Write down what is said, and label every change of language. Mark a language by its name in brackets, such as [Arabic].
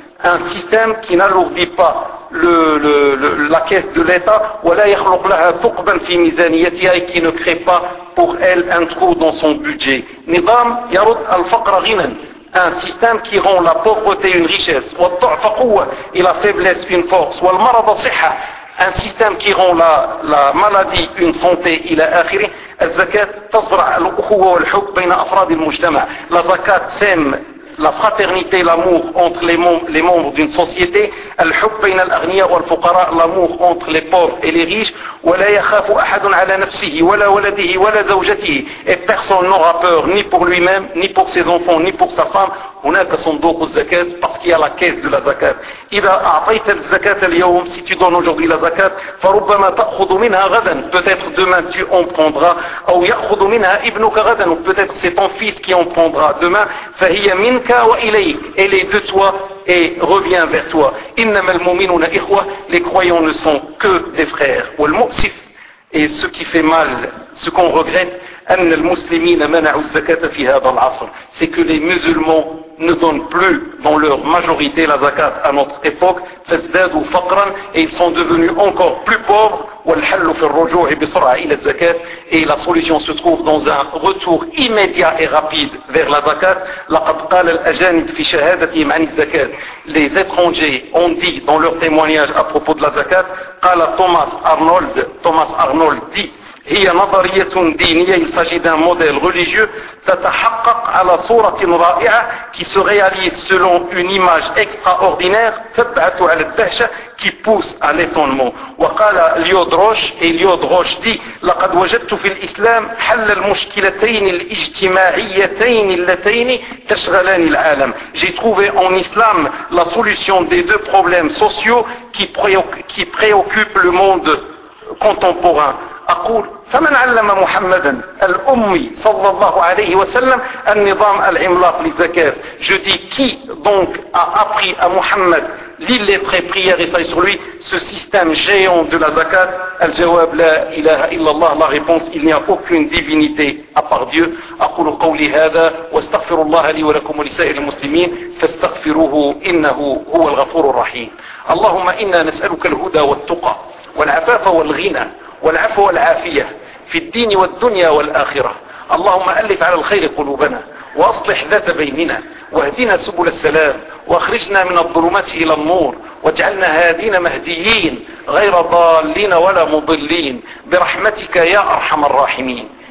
[French] Un système qui n'alourdit pas la caisse de l'État [Arabic] ولا يخلق لها ثقبا في ميزانيتها [French] et qui ne crée pas pour elle un trou dans son budget. [Arabic] نظام يرد الفقر غنى. [French] Un système qui rend la pauvreté une richesse [Arabic] والضعف قوة [French] et la faiblesse une force [Arabic] والمرض صحة. [French] Un système qui rend la maladie une santé [Arabic] إلى آخره. الزكاة تزرع الأخوة والحب بين أفراد المجتمع. [French] La zakat sème la fraternité, l'amour entre les membres d'une société. [Arabic] الحب بين الأغنياء والفقراء, [French] l'amour entre les pauvres et les riches. [Arabic] ولا يخاف أحد على نفسه ولا ولده ولا زوجته. [French] Et personne n'aura peur ni pour lui-même, ni pour ses enfants, ni pour sa femme. [Arabic] هناك صندوق الزكاة [French] parce qu'il y a la caisse de la zakat. [Arabic] إذا أعطيت الزكاة اليوم, [French] si tu donnes aujourd'hui la zakat, [Arabic] فربما تأخذ منها غدا, [French] peut-être demain tu en prendras, [Arabic] أو يأخذ منها ابنك غدا, [French] ou peut-être c'est ton fils qui en prendra demain, [Arabic] فهي منك وإليك, [French] elle est de toi et revient vers toi. [Arabic] إنما المؤمنون إخوة, [French] les croyants ne sont que des frères. [Arabic] والمؤسف, [French] et ce qui fait mal, ce qu'on regrette, [Arabic] أن المسلمين منعوا الزكاة في هذا العصر. [French] C'est que les musulmans ne donnent plus dans leur majorité la zakat à notre époque. [Arabic] فازدادوا فقرا [French] et ils sont devenus encore plus pauvres. [Arabic] والحل في الرجوع بسرعة إلى الزكاة. [French] Et la solution se trouve dans un retour immédiat et rapide vers la zakat. [Arabic] لقد قال الأجانب في شهادتهم عن الزكاة. [French] Les étrangers ont dit dans leur témoignage à propos de la zakat. [Arabic] قال Thomas Arnold [French] dit: [Arabic] هي نظرية دينية. [French] Il s'agit d'un modèle religieux. [Arabic] تتحقق على صورة رائعة [French] qui se réalise selon une image extraordinaire. [Arabic] تبعث على الدهشة [French] qui pousse à l'étonnement. [Arabic] وقال ليودروش [French] et [Arabic] ليودروش dit: لقد وجدت في الإسلام حل المشكلتين الاجتماعيتين اللتين تشغلان العالم. [French] J'ai trouvé en islam la solution des deux problèmes sociaux qui préoccupent le monde contemporain. [Arabic] أقول فمن علم محمدا الأمي صلى الله عليه وسلم النظام العملاق للزكاة. [French] Je dis qui donc a appris à Muhammad l'illettré prière et sur lui ce système géant de la zakat. [Arabic] الجواب لا إله إلا الله. [French] La réponse: il n'y a aucune divinité à part Dieu. [Arabic] أقول قولي هذا واستغفر الله لي ولكم ولسائر المسلمين فاستغفروه إنه هو الغفور الرحيم. اللهم إنا نسألك الهدى والتقى والعفاف والغنى والعفو والعافية في الدين والدنيا والآخرة. اللهم ألف على الخير قلوبنا وأصلح ذات بيننا واهدنا سبل السلام واخرجنا من الظلمات إلى النور واجعلنا هادين مهديين غير ضالين ولا مضلين برحمتك يا أرحم الراحمين.